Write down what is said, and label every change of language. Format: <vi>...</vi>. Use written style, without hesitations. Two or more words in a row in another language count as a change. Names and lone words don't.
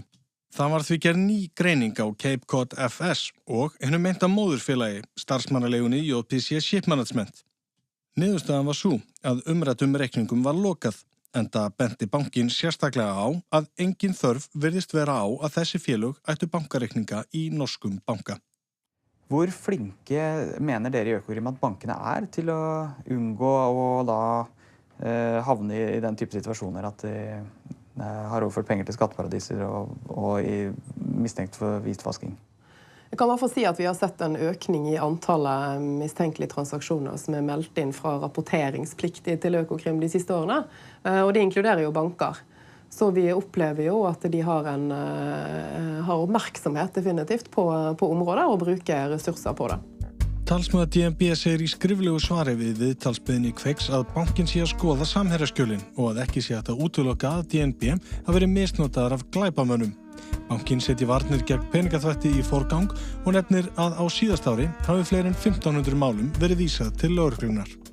<is>Það var því gerð ný greining á Cape Cod FS og hinu meinta móðurfélagi starfsmannaleigunni JPC Shipmanagement. Niðurstaðan var sú að umræddum reikningum var lokað, enda benti bankinn sérstaklega á að engin þörf virðist vera á að þessi félög ættu bankareikninga Í norskum banka.</is> <no>Hvor flinke mener dere I Økokrim at bankene til å unngå å da havne I den type situasjoner at de har overført penger til skatteparadiser og mistenkt for hvitvasking? Jeg kan I hvert fall si at vi har sett en økning I antallet mistenkelige transaksjoner som meldt inn fra rapporteringspliktig til Økokrim de siste årene, og det inkluderer jo banker. Så vi opplever jo at de har oppmerksomhet definitivt på området og bruker ressurser på det.</no> <is>Talsmaður DNB segir Í skriflegu svari við viðtalsbeiðni Kveiks að bankinn sé að skoða samherjaskjölin og að ekki sé hægt að útiloka að DNB hafi verið misnotaðar af glæpamönnum. Bankinn setji varnir gegn peningaþvætti Í forgang og nefnir að á síðasta ári hafi fleiri en 1500 málum verið vísað til lögreglunnar.</is>